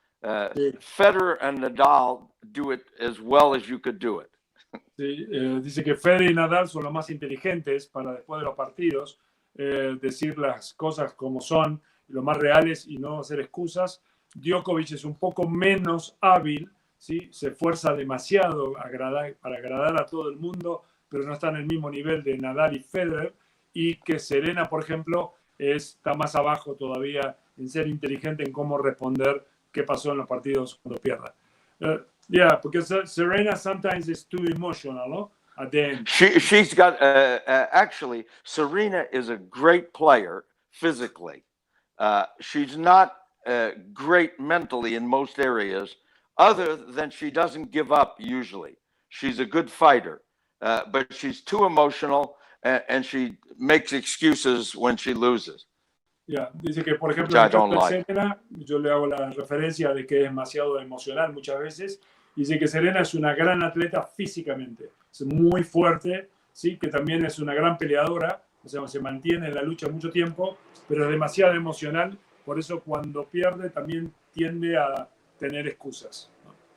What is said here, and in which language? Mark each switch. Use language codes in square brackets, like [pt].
[en] Federer and Nadal do it as well as you could do it. [es] Sí, dice que Federer y Nadal son los más inteligentes para después de los partidos decir las cosas como son, lo más reales y no hacer excusas. Djokovic es un poco menos hábil, ¿sí? Se esfuerza demasiado para agradar a todo el mundo, pero no está en el mismo nivel de Nadal y Federer. Y que Serena, por ejemplo, está más abajo todavía en ser inteligente en cómo responder qué pasó en los partidos cuando pierda. [en] Yeah, because Serena sometimes is too emotional, no? At the end. She's got, actually, Serena is a great player physically. She's not great mentally in most areas, other than she doesn't give up usually. She's a good fighter, but she's too emotional and she makes excuses when she loses. Yeah. [es] Dice que, por ejemplo, Serena, yo le hago la referencia de que es demasiado emocional muchas veces. Dice que Serena es una gran atleta físicamente, es muy fuerte, ¿sí? Que también es una gran peleadora, o sea, se mantiene en la lucha mucho tiempo, pero es demasiado emocional, por eso cuando pierde también tiende a tener excusas, ¿no?